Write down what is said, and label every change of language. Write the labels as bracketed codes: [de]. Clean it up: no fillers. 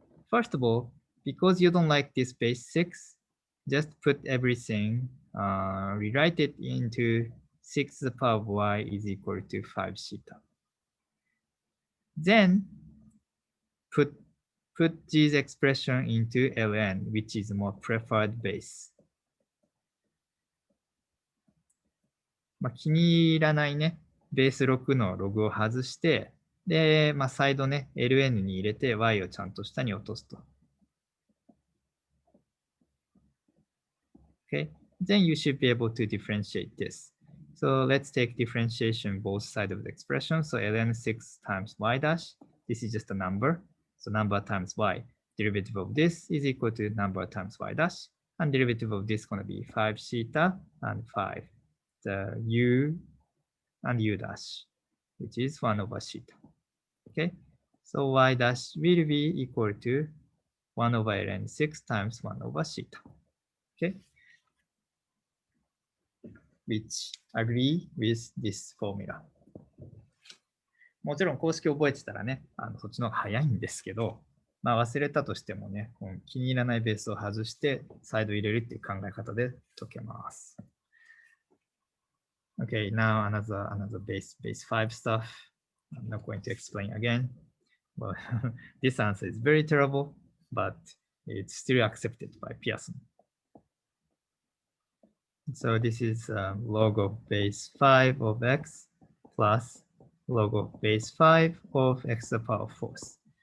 [en] First of all, because you don't like this base 6, just put everything, rewrite it into 6 to the power of y is equal to 5 theta. Then put this expression into ln, which is more preferred base. [ja] 気に入らないね、ベース6のログを外して、で、再度ね、ln に入れて y をちゃんと下に落とすと。 [en] Okay, then you should be able to differentiate this. So let's take differentiation both sides of the expression. So ln 6 times y dash, this is just a number. So number times y. Derivative of this is equal to number times y dash. And derivative of this is going to be 5 theta and 5. The u and u dash, which is 1 over theta. Okay, so y dash will be equal to 1 over ln 6 times 1 over theta. Okay, which agree with this formula. [ja] もちろん公式覚えてたらね、そっちの方が早いんですけど、忘れたとしてもね、気に入らないベースを外して再度入れるっていう考え方で解けます。 [en] Okay, now another base 5 stuff. I'm not going to explain again. Well, this answer is very terrible, but it's still accepted by Pearson. So this is log of base 5 of x plus log of base 5 of x to the power of 4th.